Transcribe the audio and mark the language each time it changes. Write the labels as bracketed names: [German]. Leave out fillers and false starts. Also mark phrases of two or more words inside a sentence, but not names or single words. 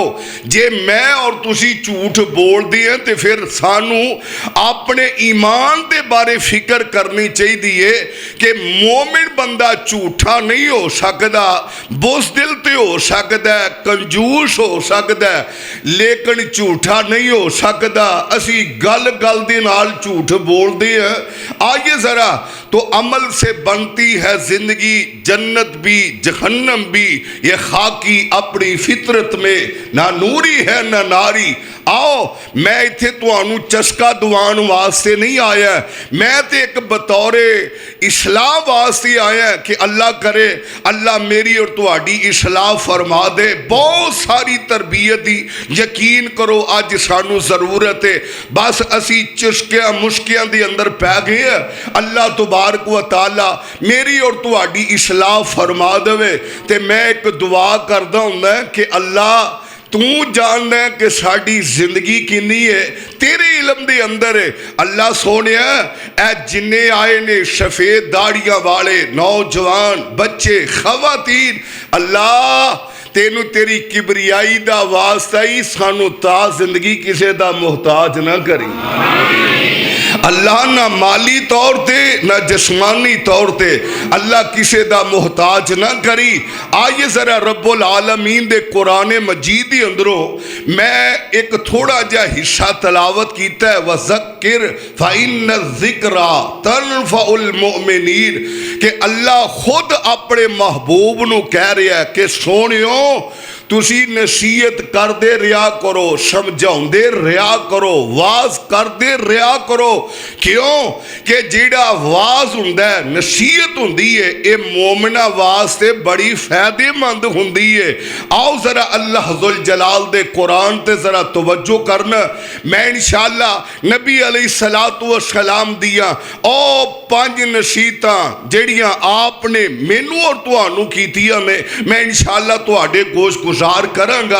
[Urdu] جے میں اور تسی جھوٹ بولتے ہیں تو پھر سانوں اپنے ایمان کے بارے فکر کرنی چاہیے کہ مومن بندہ جھوٹا نہیں ہو سکتا، بزدل تے ہو سکتا ہے، کنجوس ہو سکتا ہے، لیکن جھوٹا نہیں ہو سکتا, कंजूस हो सकता है, लेकिन झूठा नहीं हो सकता। [Punjabi] اسی گل گل دے نال جھوٹ بولتے ہیں. [Urdu] آئیے ذرا، تو عمل سے بنتی ہے زندگی، جنت بھی جہنم بھی. یہ خاکی اپنی فطرت میں نہ نوری ہے نہ ناری. आओ, [Punjabi] میں اتھے تہانوں چسکا دوان واسطے نہیں آیا، میں تو اک بطور اصلاح واسطے آیا کہ اللہ کرے اللہ میری اور تہاڈی اصلاح فرما دے. بہت ساری تربیت دی یقین کرو اج سانوں ضرورت ہے. بس اسی چسکیاں مشکیاں دے اندر پے گئے ہیں. [Arabic] الله تبارك وتعالى [Punjabi] میری اور تہاڈی اصلاح فرما دیوے. تے میں اک دعا کردا ہوندا کہ اللہ تو جاننا ہے کہ ساڈی زندگی کنی ہے، تیرے علم دے اندر ہے. اللہ سوہنیا اے جنے آئے نے سفید داڑھیاں والے نوجوان بچے خواتین، اللہ تینوں تیری کبریائی دا واسطہ ہی سانوں تا زندگی کسے دا محتاج نہ کریں. اللہ نہ مالی طور تے نہ جسمانی طور تے اللہ کسے دا محتاج نہ کریں. آئیے ذرا [Arabic] رب العالمين [Punjabi] دے قرآن مجید دے اندروں میں اک تھوڑا جا حصہ تلاوت کیتا ہے. [Arabic] وذكر فإن الذكرى تنفع المؤمنين [Urdu] کہ اللہ خود اپنے محبوب نوں کہہ رہا ہے کہ سوہنیو تسی نصیحت کرتے رہا کرو، سمجھاتے رہا کرو، وعظ کرتے رہا کرو. [Punjabi] کیونکہ جیہڑا وعظ ہوندا ہے، نصیحت ہوندی ہے، یہ مومناں واسطے بڑی فائدہ مند ہوندی ہے. آؤ ذرا [Arabic] الله ذو الجلال [Punjabi] دے قرآن تے ذرا توجہ کرنا. میں ان شاء اللہ نبی [Arabic] عليه الصلاة والسلام [Punjabi] دیاں او 5 نصیحتاں جیہڑیاں آپ نے مینوں اور تہانوں کیتیاں نے، میں ان شاء اللہ تہاڈے گوش گزار کراں گا.